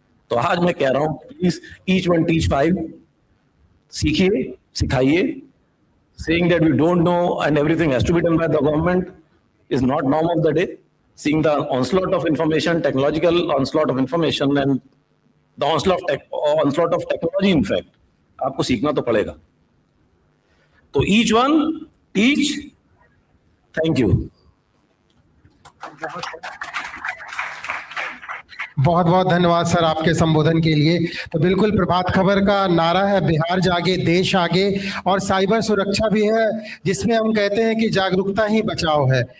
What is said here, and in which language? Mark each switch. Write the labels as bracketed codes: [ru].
[hi] तो आज मैं कह रहा हूं, [en] please each one teach 5, [hi] सीखिए, सिखाइए। [en] Saying that we don't know and everything has to be done by the government is not norm of the day. Seeing the onslaught of information, technological onslaught of information, and the onslaught of technology in fact [hi] आपको सीखना तो पड़ेगा। [en] तो each one teach. Thank you. [hi] बहुत बहुत धन्यवाद sir आपके संबोधन के लिए। तो बिल्कुल प्रभात खबर का नारा है बिहार जागे देश आगे, और साइबर सुरक्षा भी है जिसमें हम कहते हैं कि जागरूकता ही बचाव है।